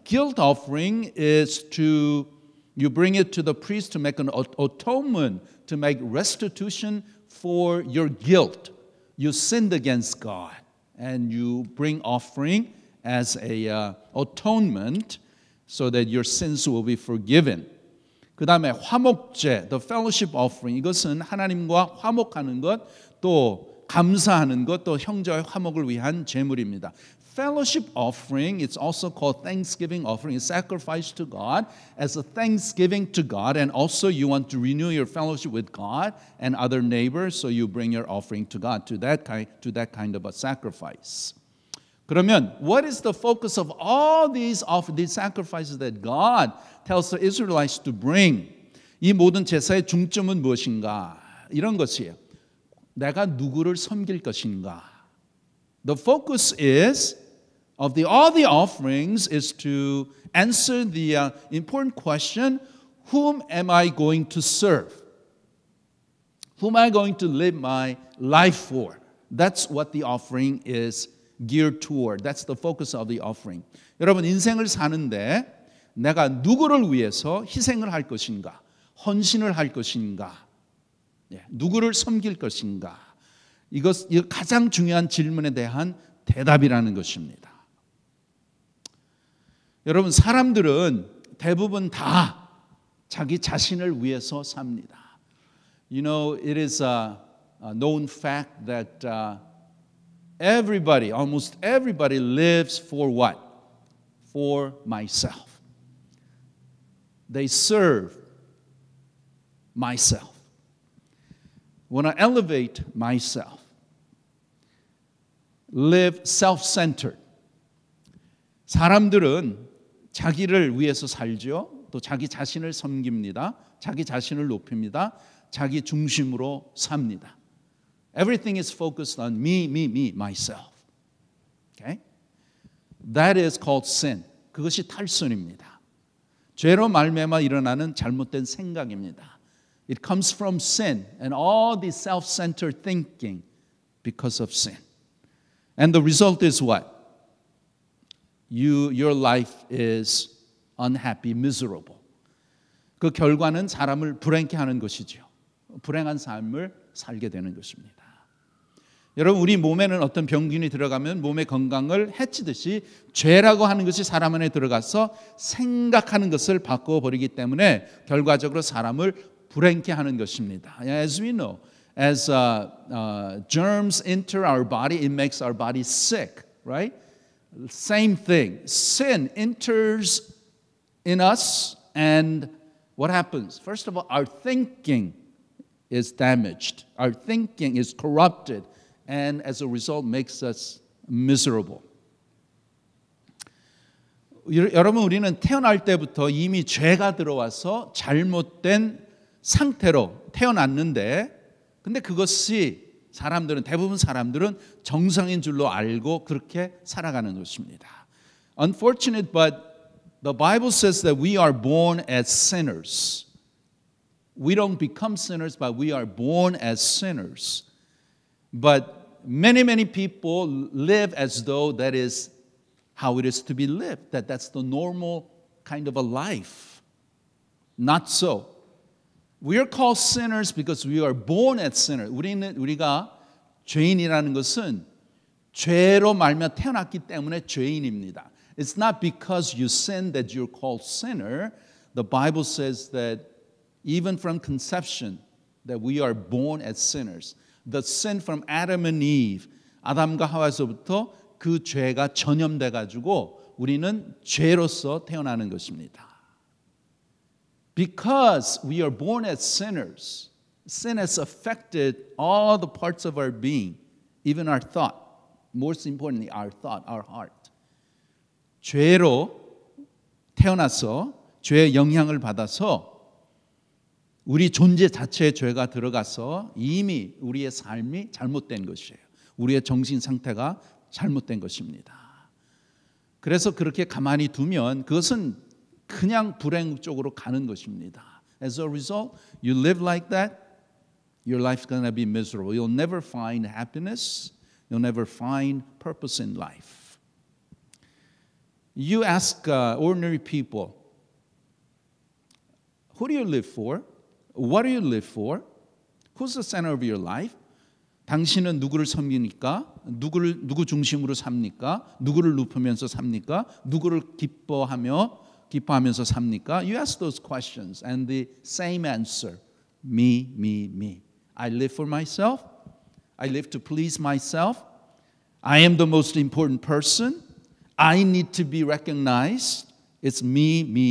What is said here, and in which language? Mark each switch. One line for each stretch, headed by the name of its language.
English: Guilt offering is you bring it to the priest to make an atonement, to make restitution for your guilt. You sinned against God, and you bring offering as a atonement so that your sins will be forgiven.
Korean: 그 다음에 화목제,
English: the fellowship offering.
Korean: 이것은 하나님과 화목하는 것, 또 감사하는 것, 또 형제와의 화목을 위한 제물입니다.
English: Fellowship offering, it's also called thanksgiving offering. It's sacrifice to God as a thanksgiving to God, and also you want to renew your fellowship with God and other neighbors, so you bring your offering to God, to that kind of a sacrifice. 그러면 what is the focus of all these sacrifices that God tells the Israelites to bring?
Korean: 이 모든 제사의 중점은 무엇인가? 이런 것이에요. 내가 누구를 섬길 것인가? The focus is of all the offerings is to answer the important question, whom am I going to serve? Whom am I going to live my life for? That's what the offering is geared toward. That's the focus of the offering. 여러분 인생을 사는데 내가 누구를 위해서 희생을 할 것인가? 헌신을 할 것인가? 누구를 섬길 것인가? 이것 가장 중요한 질문에 대한 대답이라는 것입니다. 여러분 사람들은 대부분 다 자기 자신을 위해서 삽니다.
English: You know, it is a known fact that almost everybody lives for what? For myself. They serve myself. When I elevate myself, live self-centered.
Korean: 사람들은 자기를 위해서 살죠. 또 자기 자신을 섬깁니다. 자기 자신을 높입니다. 자기 중심으로 삽니다.
English: Everything is focused on me, myself. Okay? That is called sin.
Korean: 그것이 탈선입니다. 죄로 말미암아 일어나는 잘못된 생각입니다.
English: It comes from sin and all the self-centered thinking because of sin. And the result is what? Your life is unhappy, miserable.
Korean: 그 결과는 사람을 불행케 하는 것이죠. 불행한 삶을 살게 되는 것입니다. 여러분, 우리 몸에는 어떤 병균이 들어가면 몸의 건강을 해치듯이 죄라고 하는 것이 사람 안에 들어가서 생각하는 것을 바꿔버리기 때문에 결과적으로 사람을 불행케 하는 것입니다.
English: As we know, as germs enter our body, it makes our body sick, right? Same thing. Sin enters in us, and what happens? First of all, our thinking is damaged. Our thinking is corrupted, and as a result, makes us miserable.
Korean: 여러분, 우리는 태어날 때부터 이미 죄가 들어와서 잘못된 상태로 태어났는데, 근데 그것이 대부분 사람들은 정상인 줄로 알고 그렇게 살아가는 것입니다.
English: Unfortunate, but the Bible says that we are born as sinners. We don't become sinners, but we are born as sinners. But many people live as though that is how it is to be lived, that's the normal kind of a life. Not so. We are called sinners because we are born as sinners.
Korean: 우리가 죄인이라는 것은 죄로 말미암아 태어났기 때문에 죄인입니다.
English: It's not because you sin that you're called sinner. The Bible says that even from conception that we are born as sinners. The sin from Adam and Eve,
Korean: 아담과 하와에서부터 그 죄가 전염돼 가지고 우리는 죄로서 태어나는 것입니다.
English: Because we are born as sinners, sin has affected all the parts of our being, even our thought. Most importantly, our thought, our heart.
Korean: 죄로 태어나서 죄의 영향을 받아서 우리 존재 자체에 죄가 들어가서 이미 우리의 삶이 잘못된 것이에요. 우리의 정신 상태가 잘못된 것입니다. 그래서 그렇게 가만히 두면 그것은 그냥 불행 쪽으로 가는 것입니다.
English: As a result, you live like that, your life's going to be miserable. You'll never find happiness. You'll never find purpose in life. You ask ordinary people, who do you live for? What do you live for? Who's the center of your life?
Korean: 당신은 누구를 섬깁니까? 누구 중심으로 삽니까? 누구를 높이면서 삽니까? 누구를 기뻐하면서 삽니까?
English: You ask those questions and the same answer. Me. I live for myself. I live to please myself. I am the most important person. I need to be recognized. It's me.